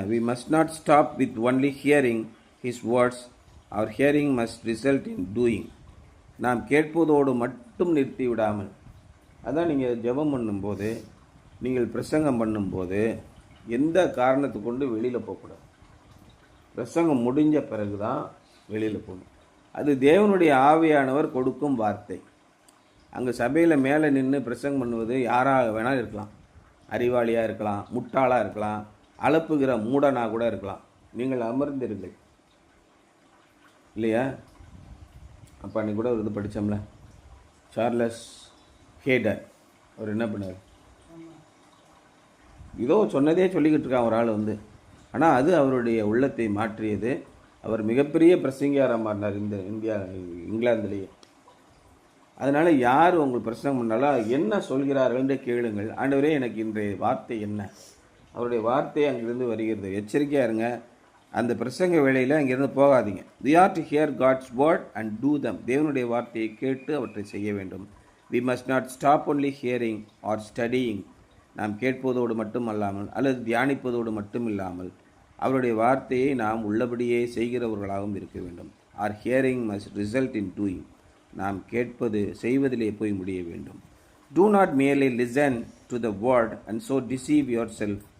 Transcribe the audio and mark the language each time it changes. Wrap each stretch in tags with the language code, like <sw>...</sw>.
<en>We must not stop with only hearing his words. Our hearing must result in doing.</en> <ta>நாம் கேட்பதோடு மட்டும் நிறுத்தி விடாமல், அதான் நீங்கள் ஜெபம் பண்ணும்போது, நீங்கள் பிரசங்கம் பண்ணும்போது எந்த காரணத்தை கொண்டு வெளியில் போகக்கூடாது. பிரசங்கம் முடிஞ்ச பிறகு தான் வெளியில் போகணும். அது தேவனுடைய ஆவியானவர் கொடுக்கும் வார்த்தை. அங்கே சபையில் மேலே நின்று பிரசங்கம் பண்ணுவது யாராக வேணாலும் இருக்கலாம். அறிவாளியாக இருக்கலாம், முட்டாளாக இருக்கலாம், அலப்புகிற மூடனாக கூட இருக்கலாம். நீங்கள் அமர்ந்திருங்கள் இல்லையா? அப்போ அன்றைக்கி கூட ஒரு இது படித்தோம்ல, சார்லஸ் ஹேடர். அவர் என்ன பண்ணார்? இதோ சொன்னதே சொல்லிக்கிட்டு இருக்கான் ஒரு ஆள் வந்து. ஆனால் அது அவருடைய உள்ளத்தை மாற்றியது. அவர் மிகப்பெரிய பிரசங்கியாராக மாறினார் இந்த இங்கிலாந்துலேயே. அதனால் யார் உங்களுக்கு பிரசங்கம் பண்ணாலும் என்ன சொல்கிறார்கள் என்று கேளுங்கள். ஆண்டவரே, எனக்கு இன்றைய வார்த்தை என்ன? அவருடைய வார்த்தை அங்கிருந்து வருகிறது. எச்சரிக்கையாக இருங்க. அந்த பிரசங்க வேளையில் அங்கேருந்து போகாதீங்க.</ta> <en>We are to hear God's word and do them.</en> <ta>தேவனுடைய வார்த்தையை கேட்டு அவற்றை செய்ய வேண்டும்.</ta> <en>We must not stop only hearing or studying.</en> <ta>நாம் கேட்பதோடு மட்டுமல்லாமல் அல்லது தியானிப்பதோடு மட்டும் இல்லாமல் அவருடைய வார்த்தையை நாம் உள்ளபடியே செய்கிறவர்களாகவும் இருக்க வேண்டும்.</ta> <en>Our hearing must result in doing.</en> <ta>நாம் கேட்பது செய்வதிலே போய் முடிய வேண்டும்.</ta> <en>Do not merely listen to the word and so deceive yourself.</en>